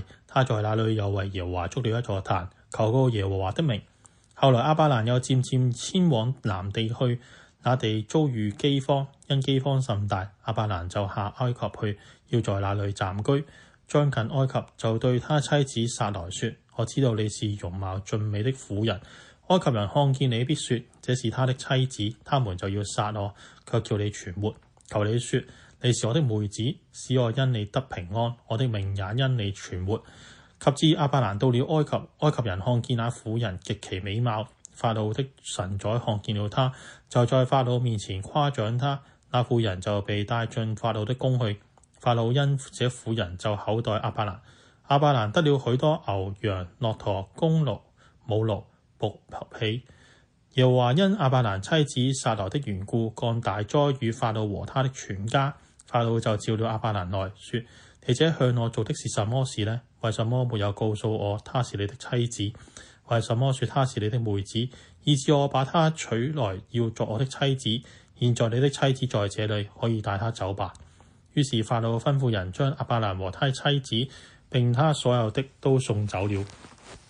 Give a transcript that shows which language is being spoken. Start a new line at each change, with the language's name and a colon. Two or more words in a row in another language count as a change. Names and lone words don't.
Chinese: 他在那裏又為耶和華築了一座壇，求告耶和華的名。後來亞伯蘭又漸漸遷往南地去，那地遭遇饑荒，因饑荒甚大，亞伯蘭就下埃及去，要在那裏暫居。將近埃及，就對他妻子撒萊說：我知道你是容貌俊美的婦人。埃及人看見你，必說這是他的妻子，他們就要殺我，卻叫你存活。求你說你是我的妹子，使我因你得平安，我的命也因你存活。及至亞伯蘭到了埃及，埃及人看見那婦人極其美貌，法老的臣宰看見了他，就在法老面前誇獎他。那婦人就被帶進法老的宮去。法老因這婦人就厚待亞伯蘭。亞伯蘭得了許多牛羊、駱駝、公驢、母驢、僕婢。耶和華因亞伯蘭妻子撒萊的緣故，降大災與法老和他的全家。法老就召了亞伯蘭來說：你這向我做的是什麼事呢？為什麼沒有告訴我她是你的妻子？為什麼說她是你的妹子，以致我把她娶來要作我的妻子？現在你的妻子在這裏，可以帶她走吧。於是法老吩咐人將亞伯蘭和他妻子並他所有的都送走了。